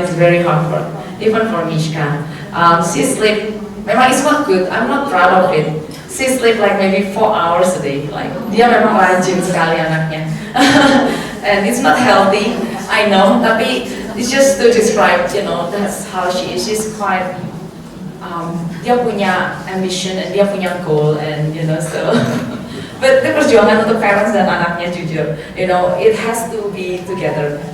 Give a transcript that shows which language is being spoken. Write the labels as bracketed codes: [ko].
[en] It's very hard for even for Mishka. She sleep. [id] Memang [en] it's not good. I'm not proud of it. She sleep like maybe 4 hours a day. [id] Like dia memang rajin sekali anaknya. [en] And it's not healthy. I know. [id] Tapi [en] it's just to describe, you know, that's how she is. She's quite. [id] Dia punya [en] ambition and [id] dia punya [en] goal and you know so. But the [id] perjuangan untuk [en] parents [id] dan anaknya jujur, [en] you know, it has to be together.